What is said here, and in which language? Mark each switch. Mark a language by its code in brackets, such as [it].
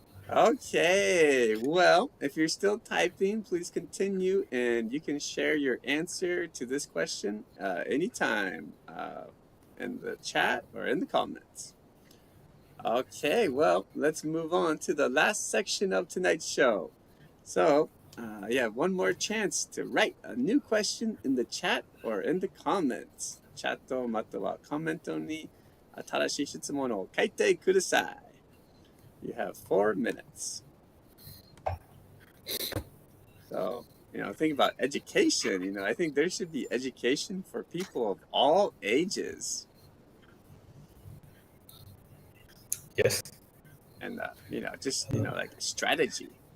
[en] Okay, well, if you're still typing, please continue, and you can share your answer to this question anytime in the chat or in the comments. Okay, well, let's move on to the last section of tonight's show. So, you have one more chance to write a new question in the chat or in the comments. [ja] チャットまたはコメントに新しい質問を書いてください。 [en] You have 4 minutes. So, think about education. I think there should be education for people of all ages. Yes. And, just, like strategy.